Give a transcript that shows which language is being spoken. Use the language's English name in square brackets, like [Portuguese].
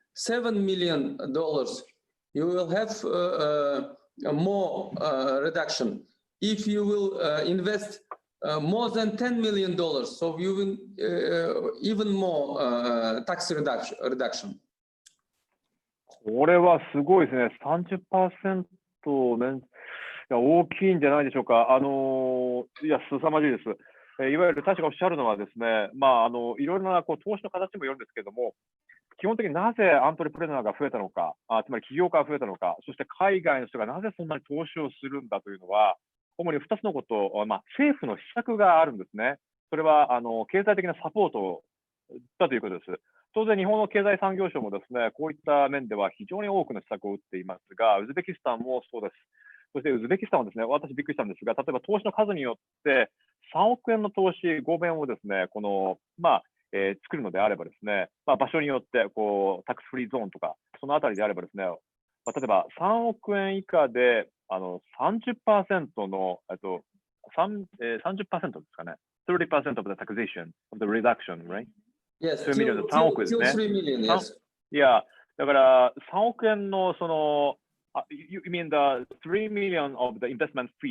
[English] $7 million, you will have more reduction. If you will invest more than $10 million, so you will even more tax reduction. [Japanese] これはすごいですね。 30% ね、大きいんじゃないでしょうか。いや、凄まじいです。いわゆる大使がおっしゃるのはですね、いろいろな投資の形もよるんですけれども、基本的になぜアントレプレナーが増えたのか、つまり起業家が増えたのか、そして海外の人がなぜそんなに投資をするんだというのは、主に2つのことを、政府の施策があるんですね。それは経済的なサポートだということです。当然、日本の経済産業省もですね、こういった面では非常に多くの施策を打っていますが、ウズベキスタンもそうです。そしてウズベキスタンはですね、私びっくりしたんですが、例えば投資の数によって3億円の投資5弁をですね、作るのであればですね、場所によってタックスフリーゾーンとか、そのあたりであればですね、例えば3億円以下で30% の、30% ですかね、 [English] 30% of the taxation of the reduction, right? Yes, [Japanese] 3 million 3億ですね。 [English] 3 million, yes. [Japanese] いや、だから3億円の [English] you mean the 3 million of the investment?